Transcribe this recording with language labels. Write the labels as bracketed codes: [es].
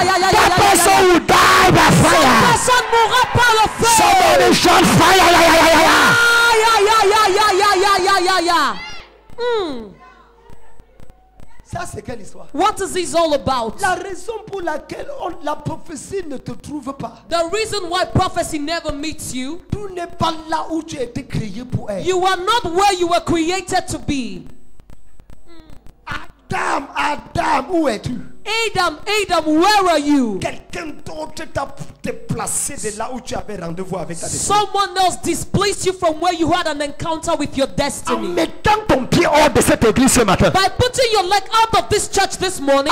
[en] That person will die by fire. [fr] Personne ne mourra par le feu. [en] Somebody shout fire. Aïe, aïe, aïe, aïe, aïe, aïe, aïe, aïe, aïe, aïe. [fr] Ça Ça, c'est quelle histoire? [en] What is this all about? [fr] La raison pour laquelle la prophétie ne te trouve pas. [en] The reason why prophecy never meets you, [fr] Tu n'es pas là où tu as été créé pour être. [en] you are not where you were created to be. [fr] Adam, où es-tu? [en] Adam, where are you? [fr] Quelqu'un d'autre t'a déplacé de là où tu avais rendez-vous avec ta destinée. [en] Someone else displaced you from where you had an encounter with your [fr] En [en] destiny. [fr] mettant ton pied hors de cette église ce matin, [en] By putting your leg out of this church this morning,